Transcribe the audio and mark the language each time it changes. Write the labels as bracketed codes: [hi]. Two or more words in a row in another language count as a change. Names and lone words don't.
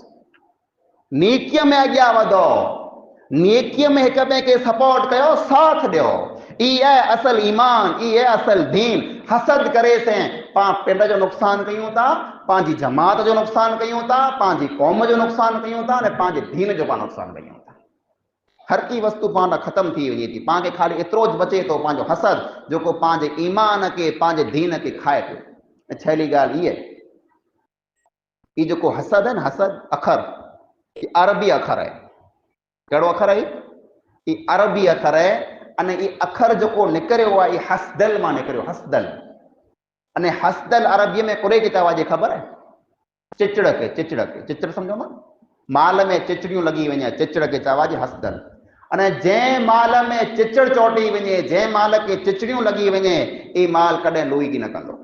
[kfr] नेकीअ में अॻियां वधो, नेकीअ में हिक ॿिए खे सपोर्ट कयो, साथ ॾियो, ई आहे असल ईमान, ई आहे असल दीन। हसद करे से पां पिंड जो नुक़सान कयूं था, पंहिंजी जमात जो नुक़सान कयूं था, पंहिंजी क़ौम जो नुक़सान कयूं था अने पंहिंजे दीन जो पाण नुक़सान कयूं था। हर की वस्तु पाण ख़त्म थी वञे थी, पाण खे ख़ाली एतिरो ज बचे थो पंहिंजो हसद जेको पंहिंजे ईमान खे पंहिंजे दीन खे खाए पियो। ऐं छहली ॻाल्हि इहा ई जेको हसद है न, हसद अखर [hi] ये अरबी अखर है। [kfr] कहिड़ो अखर आहे? [hi] ये अरबी अखर है। [kfr] अने ये अखर जेको निकिरियो आहे ये हसदल मां निकिरियो, हसदल। अने हसदल अरबीअ में कुड़े खे चवाइजे ख़बर है? चिचड़ खे, चिचड़ खे, चिचड़ सम्झो न, माल में चिचड़ियूं लॻी वञे, चिचड़ खे चवाइजे हसदल। अने जंहिं माल में चिचड़ चोटी वञे, जंहिं माल खे चिचड़ियूं लॻी वञे, ई माल कॾहिं लुई न कंदो।